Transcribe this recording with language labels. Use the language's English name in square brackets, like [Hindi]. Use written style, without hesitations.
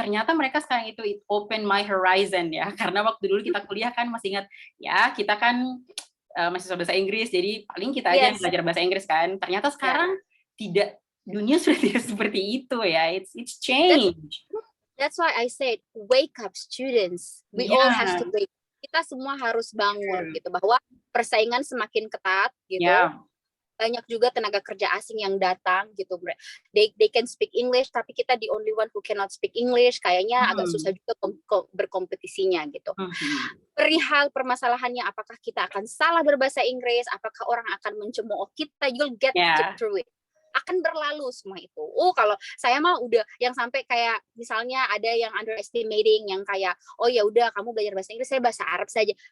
[Indonesian] Ternyata mereka sekarang itu [English] it open my horizon [Indonesian] ya, karena waktu dulu kita kuliah kan masih ingat ya kita kan mahasiswa bahasa Inggris, jadi paling kita aja yang belajar bahasa Inggris kan. Ternyata sekarang tidak, dunia sudah tidak seperti itu ya. [English] It's changed. That's why I said wake up students. We all have to wake. [Indonesian] Kita semua harus bangun gitu bahwa persaingan semakin ketat gitu. Banyak juga tenaga kerja asing yang datang gitu. [English] They can speak English [Indonesian] tapi kita [English] the only one who cannot speak English. [Indonesian] Kayaknya agak susah juga berkompetisinya gitu. Perihal permasalahannya apakah kita akan salah berbahasa Inggris, apakah orang akan mencemooh kita, [English] you'll get through it. [Indonesian] Akan berlalu semua itu. Kalau saya mah udah yang sampai kayak misalnya ada yang underestimating yang kayak ya udah kamu belajar bahasa Inggris, saya bahasa Arab saja.